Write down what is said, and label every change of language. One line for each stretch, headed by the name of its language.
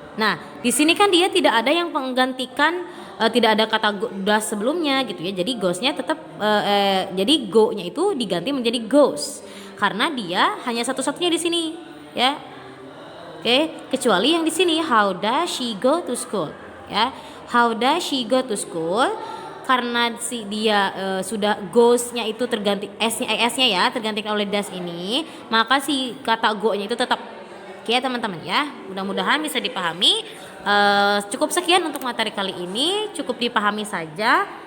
Indonesian: Nah, di sini kan dia tidak ada yang menggantikan, tidak ada kata does sebelumnya gitu ya. Jadi goes-nya tetap jadi go-nya itu diganti menjadi goes karena dia hanya satu-satunya di sini, ya. Oke, kecuali yang di sini
English: how does she go to school,
Indonesian: ya.
English: How does she go to school?
Indonesian: Karena si dia sudah goes-nya itu terganti S-nya ya, terganti oleh does ini, maka si kata go-nya itu tetap. Oke ya teman-teman ya, mudah-mudahan bisa dipahami. Cukup sekian untuk materi kali ini, cukup dipahami saja.